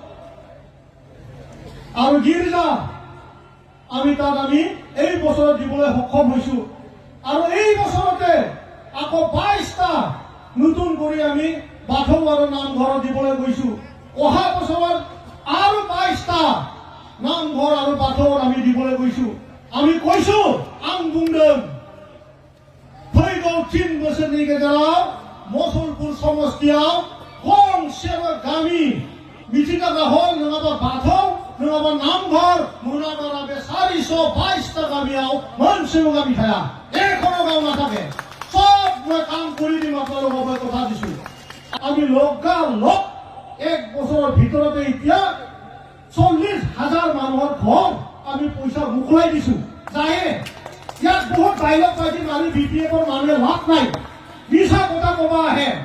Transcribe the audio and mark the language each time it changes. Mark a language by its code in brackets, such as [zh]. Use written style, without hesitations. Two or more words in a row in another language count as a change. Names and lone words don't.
[as] আৰু গীৰ্জা আমি তাত আমি এই বছৰত দিবলৈ সক্ষম হৈছো আৰু এই বছৰতে আকৌ 22টা নতুন কৰি আমি বাথৌ আৰু নামঘৰ দিবলৈ গৈছো অহা বছৰত আৰু 22টা নামঘৰ আৰু বাথৌ আমি দিবলৈ গৈছো আমি কৈছো [brx] आं बुंदों फैगौ 3 बोसोरनि गेजेराव मुसलपुर समष्टियाव गंसेबो गामि मिथिंगा हल नङाबा बाथौ नङाबा नामघर मोनाबारा बे 422টা गामियाव मोनसेबो गामि थाया एखनो गाव नाथाके सब [as] মই কাম কৰি দিম আপোনালোকক মই কথা দিছো আমি লগালগ 1 বছৰৰ ভিতৰতে এতিয়া 40,000 মানুহৰ ঘৰ আমি পইচা মুকলাই দিছো যায় ইয়াত বহুত ডাইলগ পাইছি মাৰি বিপিএফৰ মানুহে লাভ নাই মিছা কথা কবা আহে